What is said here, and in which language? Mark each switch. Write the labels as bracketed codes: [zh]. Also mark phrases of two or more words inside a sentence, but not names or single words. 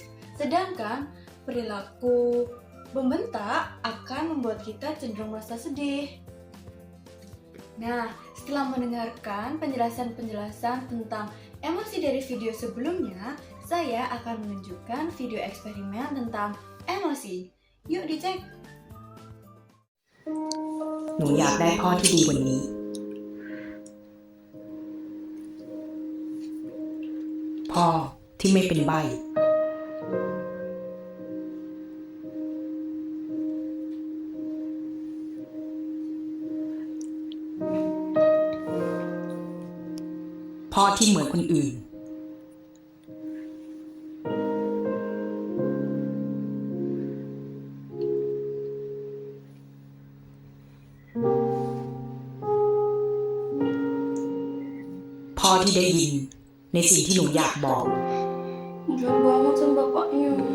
[id] Sedangkan perilaku membentak akan membuat kita cenderung merasa sedih. Nah, setelah mendengarkan penjelasan-penjelasan tentang emosi dari video sebelumnya, saya akan menunjukkan video eksperimen tentang emosi. Yuk dicek! [th] หนูอยากได้พ่อที่ดีกว่านี้ พ่อที่ไม่เป็นใบ้ พ่อที่เหมือนคนอื่น พ่อที่ได้ยินในสิ่งที่หนูอยากบอก [id] Jauh banget sama bapaknya.